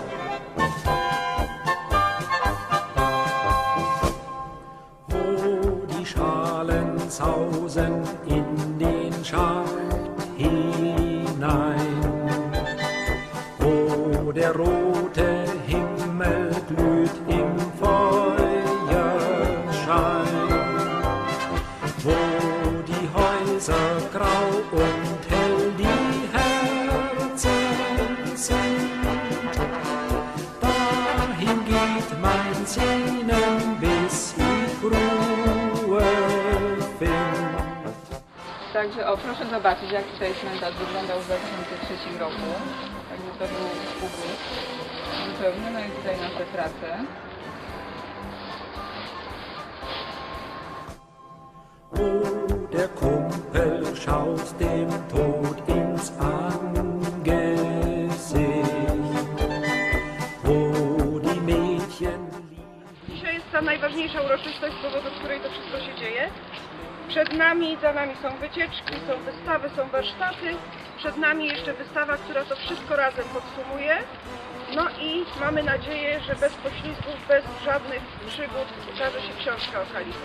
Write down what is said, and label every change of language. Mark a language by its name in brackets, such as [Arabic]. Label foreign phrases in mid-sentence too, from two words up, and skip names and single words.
[German] Wo die Schalen sausen in den Schacht hinein, wo der rote Himmel glüht im Feuerschein, wo die Häuser grau und hell die Herzen sind. Dahin geht mein Sehnen, bis ich Ruhe find. [Polish] Także proszę zobaczyć, jak tutaj cmentarz wyglądał w 2003 roku. Także to był ubór zupełnie. No i tutaj nasze prace. [German] Wo der Kumpel schaut dem Tod ins Angesicht, wo die Mädchen [Polish] Dzisiaj jest ta najważniejsza uroczystość, z powodu której to wszystko się dzieje. Przed nami, za nami są wycieczki, są wystawy, są warsztaty. Przed nami jeszcze wystawa, która to wszystko razem podsumuje. No i mamy nadzieję, że bez poślizgów, bez żadnych przygód ukaże się książka o Kalidzie.